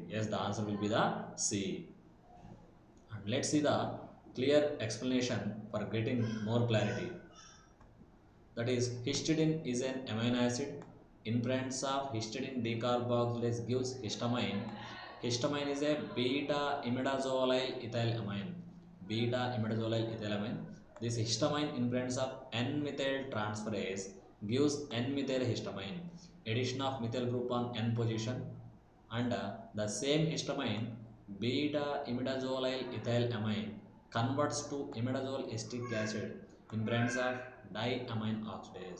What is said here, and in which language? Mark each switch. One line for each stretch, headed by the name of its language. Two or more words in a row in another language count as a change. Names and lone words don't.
English: Yes, the answer will be the C. And let's see the clear explanation for getting more clarity. That is, histidine is an amino acid. In presence of histidine decarboxylase gives histamine. Histamine is a beta imidazolyl ethylamine. Beta imidazolyl ethylamine. This histamine in presence of N-methyl transferase gives N-methyl histamine. Addition of methyl group on N position, and the same histamine beta imidazolyl ethylamine converts to imidazole acetic acid in presence of diamine oxidase.